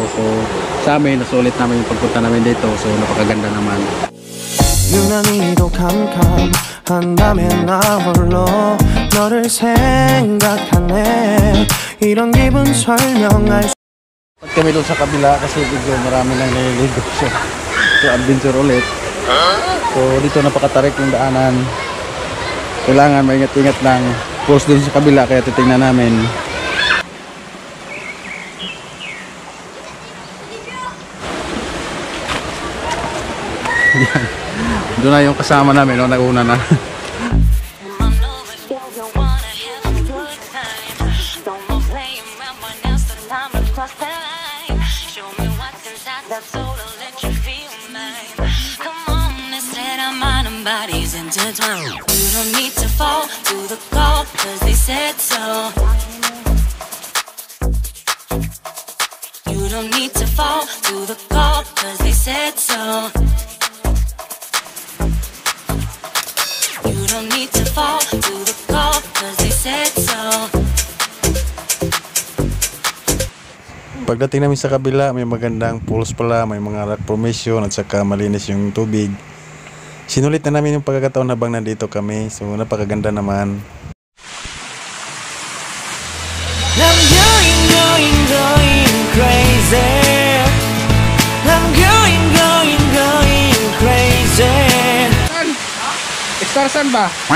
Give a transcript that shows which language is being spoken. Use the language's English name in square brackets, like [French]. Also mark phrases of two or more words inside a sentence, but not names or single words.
[Filipino] So sa amin, nasulit namin yung pagpunta namin dito, so napakaganda naman. [Korean] 유난히도 캄캄한다면 나 홀로 너를 생각하네 이런 기분 설명할 수 [Filipino] Pag kami doon sa kabila kasi medyo marami nang naliligo, so adventure ulit. So dito napakatarik yung daanan, kailangan maingat-ingat lang. Falls doon sa kabila, kaya titingnan namin. Doon na yung kasama namin, no? Nauna na. [English] Bodies intertwined. You don't need to fall to the call, cause they said so. You don't need to fall to the call, cause they said so. You don't need to fall to the call, cause they said so. [Filipino] Pagdating namin sa kabila, may magandang falls pala, may mga [English] rock formation [Filipino] at saka malinis yung tubig. Sinulit na namin yung pagkakataon habang nandito kami, so napakaganda naman. [English] I'm going crazy I'm going crazy [Filipino] Extarsan ba?